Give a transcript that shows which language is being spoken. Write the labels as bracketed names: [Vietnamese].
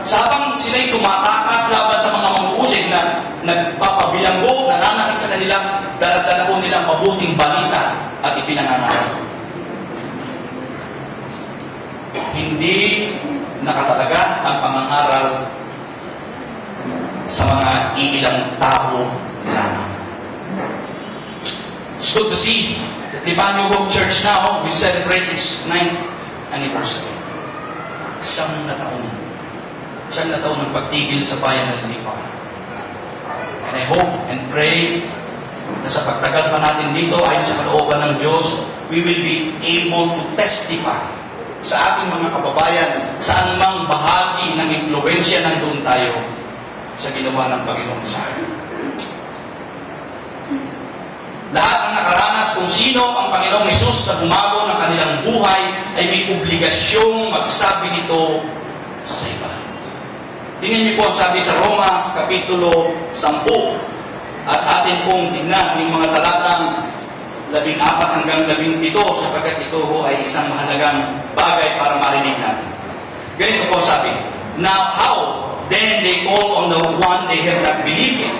[Filipino] Sabang sila'y tumatakas laban sa mga mamuusig na nagpapabilanggo, nananakit sa kanila, daladala ho nilang mabuting balita at ipinangangaral. Hindi nakatalaga ang pangangaral sa mga iilang tao lamang. [English] It's good to see that the Banyo Hope Church now will celebrate its 9th anniversary. [Filipino] Siyam na taon ng pagtigil sa bayan ng Lipa. [English] And I hope and pray [Filipino] na sa pagtagal pa natin dito, ayon sa kalooban ng Diyos, [English] we will be able to testify [Filipino] sa ating mga kababayan sa anumang bahagi ng impluwensya ng doon tayo sa ginawa ng Panginoon sa akin. Lahat ng nakaranas kung sino ang Panginoong Hesus na bumago ng kanilang buhay ay may obligasyong magsabi nito sa iba. Tingnan niyo po ang sabi sa Roma, Kapitulo 10. At atin pong tingnan yung mga talatang 14 hanggang 17 sapagkat ito ho ay isang mahalagang bagay para marinig natin. Ganito po sabi, [English] now how then they call on the one they have not believed in?